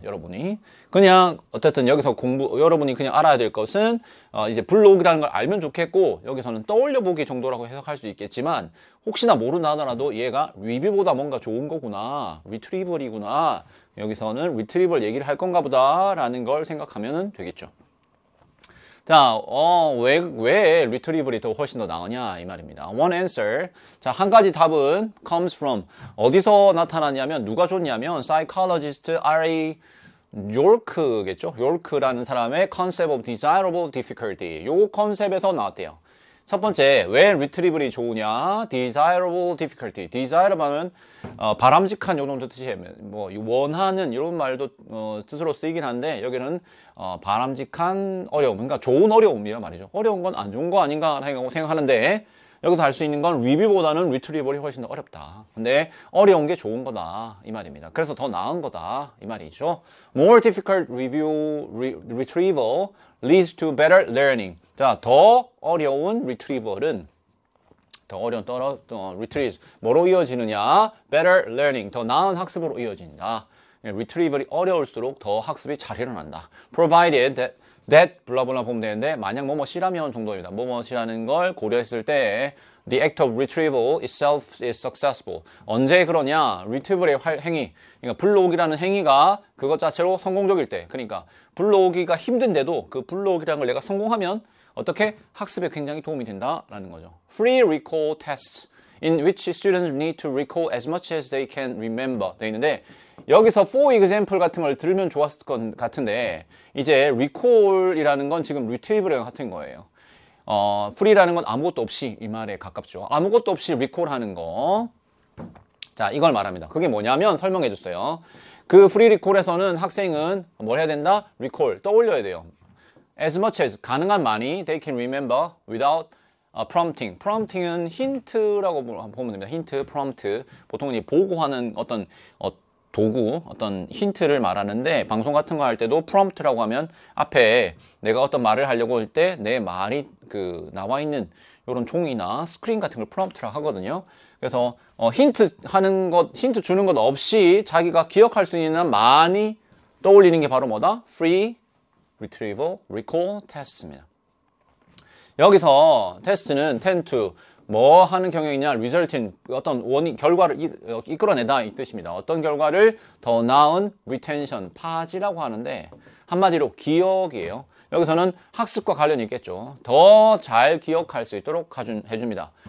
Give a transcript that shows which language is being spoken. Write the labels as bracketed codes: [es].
[ko] 여러분이 그냥 어쨌든 여기서 여러분이 그냥 알아야 될 것은 이제 블록이라는 걸 알면 좋겠고, 여기서는 떠올려보기 정도라고 해석할 수 있겠지만 혹시나 모른다 하더라도 얘가 review보다 뭔가 좋은 거구나, retrieval이구나, 여기서는 retrieval 얘기를 할 건가 보다 라는 걸 생각하면 되겠죠. 자, 왜 retrieval이 더 훨씬 더 나으냐 이 말입니다. [en] One answer. [ko] 자, 한 가지 답은 [en] comes from, [ko] 어디서 나타나냐면 누가 줬냐면 psychologist R.A. Yorke겠죠. [en] Yorke라는 [ko] 사람의 [en] concept of desirable difficulty. [ko] 요 컨셉에서 나왔대요. 첫 번째, 왜 retrieval이 좋으냐? [en] desirable difficulty. [ko] desirable 하면 바람직한 요 정도 뜻이에요. 원하는 이런 말도 뜻으로 쓰이긴 한데 여기는 바람직한 어려움, 그러니까 좋은 어려움이란 말이죠. 어려운 건 안 좋은 거 아닌가 라고 생각하는데 여기서 할 수 있는 건 review보다는 retrieval이 훨씬 더 어렵다. 근데 어려운 게 좋은 거다 이 말입니다. 그래서 더 나은 거다 이 말이죠. [en] More difficult retrieval leads to better learning. [ko] 자, 더 어려운 retrieval은 retrieve 뭐로 이어지느냐? [en] better learning, [ko] 더 나은 학습으로 이어진다. retrieval이 어려울수록 더 학습이 잘 일어난다. [en] provided that [ko] 블라블라 보면 되는데 만약 뭐뭐시라면 정도입니다. 뭐뭐시라는 걸 고려했을 때 [en] the act of retrieval itself is successful. [ko] 언제 그러냐? retrieval의 행위, 그러니까 불러오기라는 행위가 그것 자체로 성공적일 때, 그러니까 불러오기가 힘든데도 그 불러오기라는 걸 내가 성공하면 어떻게? 학습에 굉장히 도움이 된다라는 거죠. [en] Free recall tests in which students need to recall as much as they can remember [ko] 돼 있는데, 여기서 for example 같은 걸 들으면 좋았을 것 같은데 이제 recall이라는 건 지금 retrieval이랑 같은 거예요. free라는 건 아무것도 없이 이 말에 가깝죠. 아무것도 없이 recall하는 거. 자, 이걸 말합니다. 그게 뭐냐면 설명해 줬어요. 그 free recall에서는 학생은 뭘 해야 된다? recall, 떠올려야 돼요. [en] As much as, [ko] 가능한 많이 [en] they can remember without prompting. [ko] prompting은 힌트라고 보면 됩니다. 힌트, prompt. 보통은 보고하는 어떤 도구, 어떤 힌트를 말하는데 방송 같은 거 할 때도 prompt라고 하면 앞에 내가 어떤 말을 하려고 할 때 내 말이 나와 있는 이런 종이나 스크린 같은 걸 prompt라고 하거든요. 그래서 힌트 주는 것 없이 자기가 기억할 수 있는 많이 떠올리는 게 바로 뭐다? [en] Free retrieval recall test입니다. [ko] 여기서 테스트는 [en] tend to [ko] 뭐 하는 경향이냐? [en] result in, [ko] 어떤 결과를 이끌어내다 이 뜻입니다. 어떤 결과를 더 나은 retention, 파지라고 하는데 한마디로 기억이에요. 여기서는 학습과 관련이 있겠죠. 더 잘 기억할 수 있도록 해줍니다.